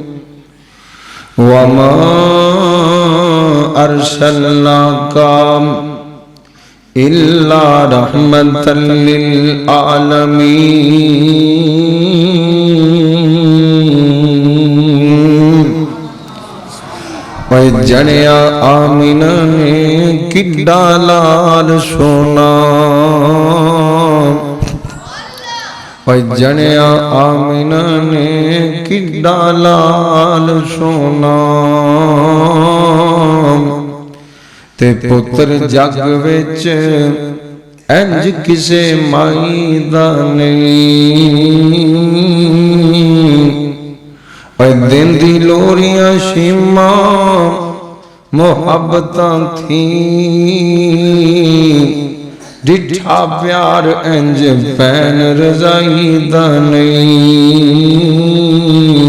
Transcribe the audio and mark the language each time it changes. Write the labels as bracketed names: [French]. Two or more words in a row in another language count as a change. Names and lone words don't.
[Arabic] وما ارسلناک الا رحمۃ للعالمین۔ [Punjabi] جڑیا آمینہ نے کڈا لال سونا، جڑیا آمینہ نے کڈا لال سونا، تے پتر جگ وچ انج کسے مائی دا نہیں۔ دن دی لوریاں شیماں محبتاں تھیں، ڈٹھا پیار انج پین رضائی دا نہیں۔